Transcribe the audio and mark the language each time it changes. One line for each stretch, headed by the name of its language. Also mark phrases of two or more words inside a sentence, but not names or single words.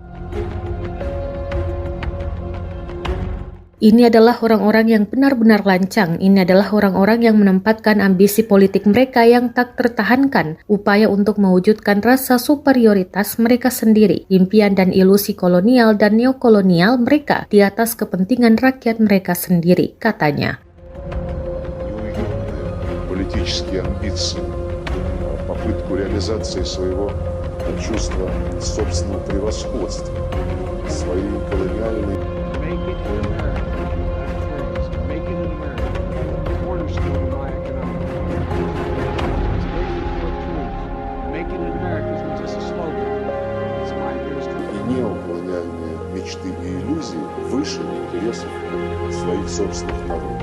Indonesian: Ini adalah orang-orang yang benar-benar lancang. Ini adalah orang-orang yang menempatkan ambisi politik mereka yang tak tertahankan, upaya untuk mewujudkan rasa superioritas mereka sendiri, impian dan ilusi kolonial dan neokolonial mereka di atas kepentingan rakyat mereka sendiri, katanya.
Russian: Политические амбиции, попытку реализации своего чувства собственного превосходства, свои колониальные. Неоколониальные мечты и иллюзии выше интересов своих собственных народов.